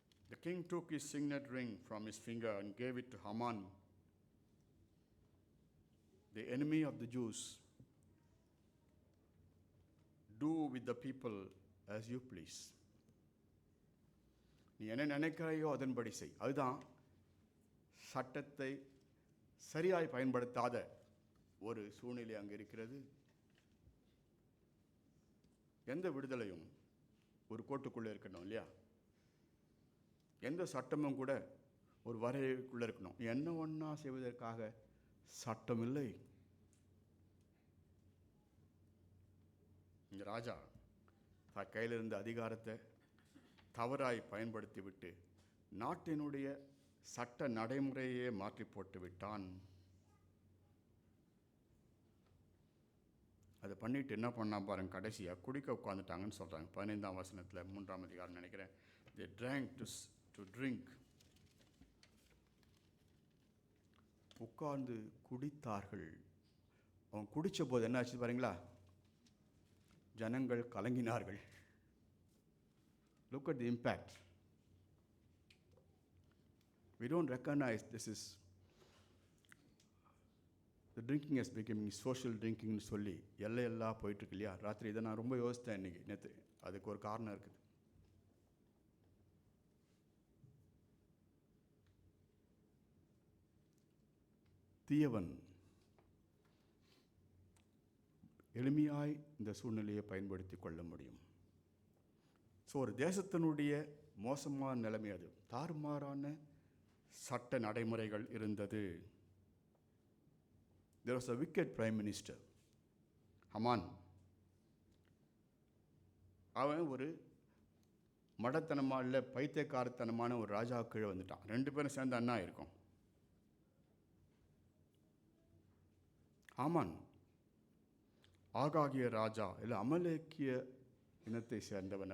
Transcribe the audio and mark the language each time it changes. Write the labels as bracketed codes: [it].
[en] The king took his signet ring from his finger and gave it to Haman, the enemy of the Jews. Do with the people as you please. [ta] நீ என்ன நினைக்கிறாயோ அதன்படி செய். அதுதான் சட்டத்தை சரியாய் பயன்படுத்தாத ஒரு சூழ்நிலை அங்கே இருக்கிறது. எந்த விடுதலையும் ஒரு கோட்டுக்குள்ளே இருக்கணும் இல்லையா. எந்த சட்டமும் கூட ஒரு வரைக்குள்ளே இருக்கணும். என்ன ஒன்றா செய்வதற்காக சட்டம் இல்லை. இந்த ராஜா தன் கையில் இருந்த அதிகாரத்தை தவறாய் பயன்படுத்தி விட்டு நாட்டினுடைய சட்ட நடைமுறையே மாற்றி போட்டு விட்டான். அதை பண்ணிட்டு என்ன பண்ணா பாருங்க, கடைசியாக குடிக்க உட்காந்துட்டாங்கன்னு சொல்கிறாங்க. 15ஆம் வசனத்தில் 3ஆம் அதிகாரம் நினைக்கிறேன். [en] They drank to drink. [ta] உட்கார்ந்து குடித்தார்கள். அவன் குடித்த போது என்ன ஆச்சு பாருங்களா, ஜனங்கள் கலங்கினார்கள். [en] Look at the impact. We don't recognize this is the drinking is becoming social drinking [ta] சொல்லி எல்லாம் போயிட்டுருக்கு இல்லையா. ராத்திரி இதை நான் ரொம்ப யோசித்தேன் இன்றைக்கி நேற்று. அதுக்கு ஒரு காரணம் இருக்குது. தீயவன் எளிமையாய் இந்த சூழ்நிலையை பயன்படுத்தி கொள்ள முடியும். ஸோ ஒரு தேசத்தினுடைய மோசமான நிலைமை அது. தாறுமாறான சட்ட நடைமுறைகள் இருந்தது. [en] There was a wicked prime minister, Haman. [ta] அவன் ஒரு மடத்தனமான பைத்தியக்காரத்தனமான ஒரு ராஜா கீழே வந்துட்டான். 2 பேரும் சேர்ந்து அண்ணா இருக்கும். ஹாமான் ஆகாகிய ராஜா இல்லை அமலேக்கிய இனத்தை சேர்ந்தவன்.